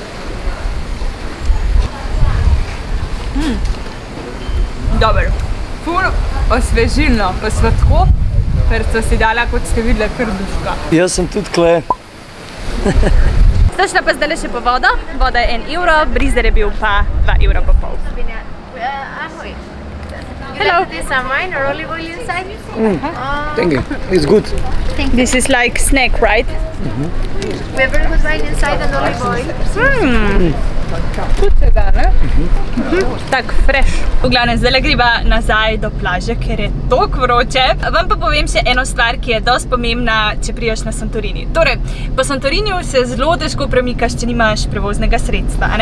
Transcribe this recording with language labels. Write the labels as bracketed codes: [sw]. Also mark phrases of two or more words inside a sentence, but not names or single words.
[sl] Dober. Ful osvežilno, pa sladko. Ker so si dala, kot ste videli, kar duška. Jaz sem tudi kle. Sta šla pa zdaj še po vodo. Voda je 1 evro, brizer je bil pa 2,5 evra. [en] Hello. This is wine or olive oil inside? Thank you. It's good. This is like snack, right? We have very good wine inside and olive oil. [sl] Putega, ne? Tak fresh. V glavnem, zdaj greva nazaj do plaže, ker je toliko vroče. Vam pa povem še eno stvar, ki je dosti pomembna, če priješ na Santorini. Torej, po Santoriniju se zelo težko premikaš, če nimaš prevoznega sredstva, ne?